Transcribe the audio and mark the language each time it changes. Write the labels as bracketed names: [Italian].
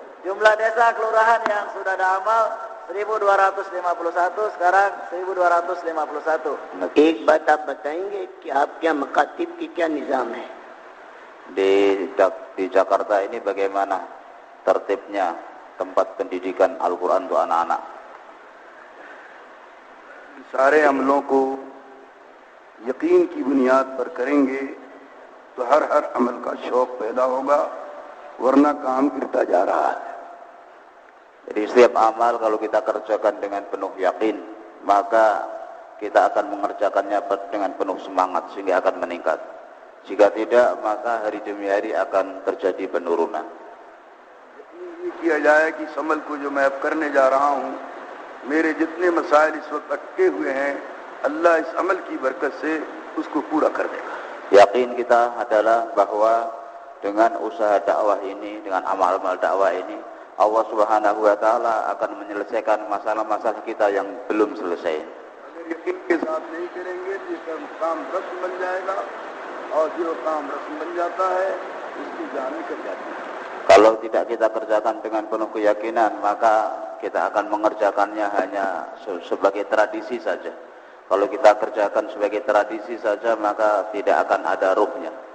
[Indonesian] Jumlah desa kelurahan yang sudah ada amal 1251, sekarang 1251. [Hindi] एक बात आप बताएंगे कि आपके यहाँ मकातिब की क्या निज़ाम है? [Indonesian] Di Jakarta ini bagaimana tertibnya tempat pendidikan Al-Quran untuk anak-anak? [Hindi] सारे अमलों को यकीन की बुनियाद पर करेंगे तो हर अमल का शौक पैदा होगा, वरना काम गिरता जा रहा है. [Indonesian] Jadi setiap amal kalau kita kerjakan dengan penuh yakin, maka kita akan mengerjakannya dengan penuh semangat sehingga akan meningkat. Jika tidak, maka hari demi hari akan terjadi penurunan. [Hindi] ये किया जाए कि इस अमल को जो मैं अब करने जा रहा हूँ, मेरे जितने मसाइल इस वक्त अटके हुए हैं, अल्लाह इस अमल की बरकत से उसको पूरा कर देगा. [Indonesian] Yakin kita adalah bahwa dengan usaha dakwah ini, dengan amal-amal dakwah ini, Allah Subhanahu wa Ta'ala akan menyelesaikan masalah-masalah kita yang belum selesai. [Hindi] अगर यकीन के साथ नहीं करेंगे तो ये काम रस्म बन जाएगा, और जो काम रस्म बन जाता है उसकी जान निकल जाती है. [Indonesian] Kalau tidak kita kerjakan dengan penuh keyakinan, maka kita akan mengerjakannya hanya sebagai tradisi saja. Kalau kita kerjakan sebagai tradisi saja, maka tidak akan ada ruhnya.